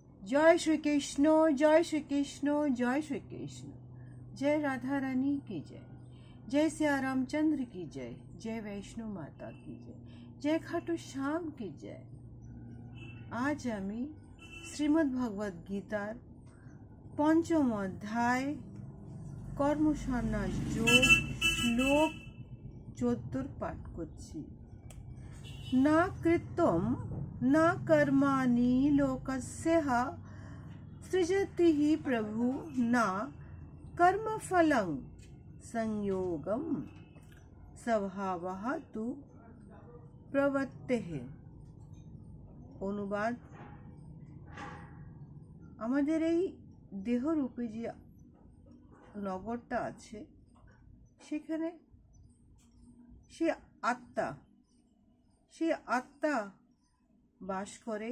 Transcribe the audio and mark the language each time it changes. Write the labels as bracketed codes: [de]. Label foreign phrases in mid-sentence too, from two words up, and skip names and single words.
[hi] जय श्री कृष्ण, जय श्री कृष्ण, जय श्री कृष्ण। जय राधा रानी की जय, जय सिया रामचंद्र की जय, जय वैष्णो माता की जय, जय खाटू श्याम की जय। [bn] আজ আমি শ্রীমদ্ ভগবদ গীতার পঞ্চম অধ্যায় কর্ম সন্যাস যোগ শ্লোক 14 পাঠ করছি। [sa] ना कृतं न कर्माणि लोकस्यः सृजति हि प्रभु न कर्मफलं संयोगं स्वभावः तु प्रवृत्तेः। [bn] অনুবাদ, আমাদের এই দেহরূপে যে নগরটা আছে সেখানে সেই আত্মা বাস করে।